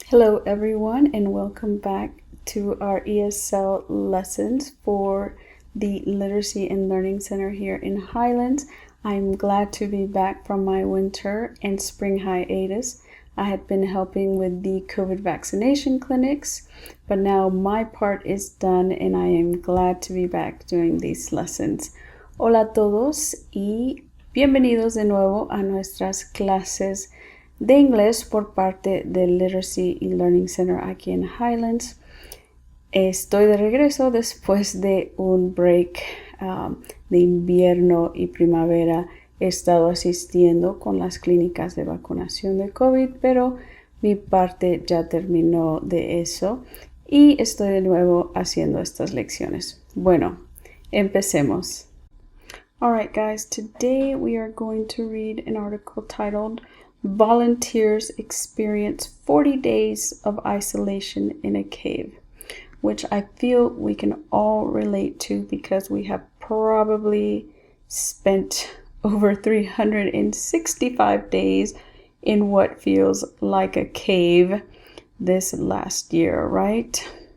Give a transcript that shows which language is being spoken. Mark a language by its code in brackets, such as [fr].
[en] Hello everyone and welcome back to our ESL lessons for the Literacy and Learning Center here in Highlands. I'm glad to be back from my winter and spring hiatus. I had been helping with the COVID vaccination clinics, but now my part is done and I am glad to be back doing these lessons. [es] Hola a todos y bienvenidos de nuevo a nuestras clases de inglés por parte del Literacy y Learning Center aquí en Highlands. Estoy de regreso después de un break de invierno y primavera. He estado asistiendo con las clínicas de vacunación de COVID, pero mi parte ya terminó de eso y estoy de nuevo haciendo estas lecciones. Bueno, empecemos. [en] Alright guys, today we are going to read an article titled Volunteers Experience 40 Days of Isolation in a Cave, which I feel we can all relate to because we have probably spent over 365 days in what feels like a cave this last year, right?